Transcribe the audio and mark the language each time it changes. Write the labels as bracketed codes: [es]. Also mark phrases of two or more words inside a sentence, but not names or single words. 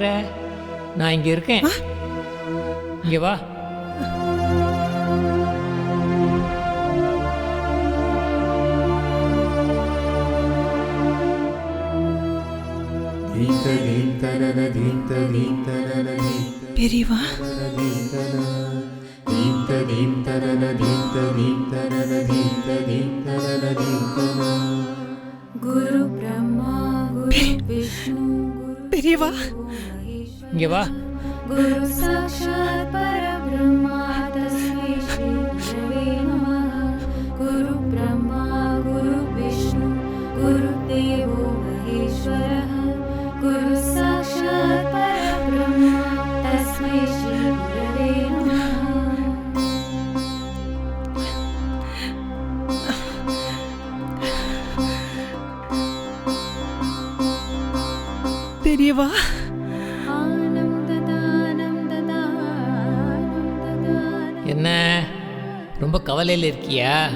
[ta] நான் இங்க இருக்கேன். இங்க வா. பெரியவா, [sa] गुरु ब्रह्मा गुरु विष्णु [ta] பெரியவா, இங்க வா. [sa] गुरु साक्षात् परब्रह्मा तस्मै श्री गुरवे नमः। गुरु ब्रह्मा गुरु विष्णु गुरुदेवो महेश्वरः। गुरु साक्षात् परब्रह्मा तस्मै श्री गुरवे नमः। [ta] பெரியவா, என்ன ரொம்ப கவலையில் இருக்கியா?